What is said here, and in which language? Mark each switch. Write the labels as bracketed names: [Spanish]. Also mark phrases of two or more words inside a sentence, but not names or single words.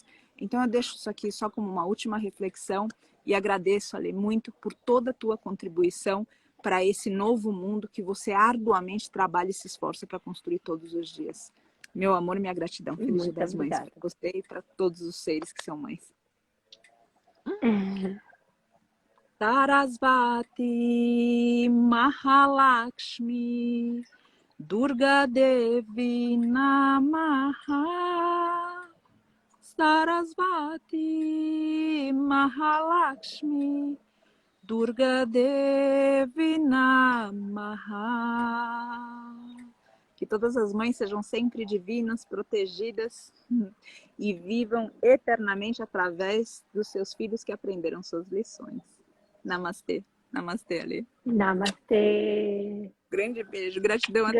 [Portuguese] Então eu deixo isso aqui só como uma última reflexão e agradeço, Ale, muito por toda a tua contribuição para esse novo mundo que você arduamente trabalha e se esforça para construir todos os dias. Meu amor e minha gratidão. Feliz Dia Muito das Mães obrigada. para você e para todos os seres que são mães. [Sanskrit] Sarasvati Mahalakshmi Durga Devi Namaha. Sarasvati Mahalakshmi Durga Devi Namaha. [Portuguese] Que todas as mães sejam sempre divinas, protegidas e vivam eternamente através dos seus filhos que aprenderam suas lições. Namastê. Namastê, Ali. Namastê. Grande beijo, gratidão a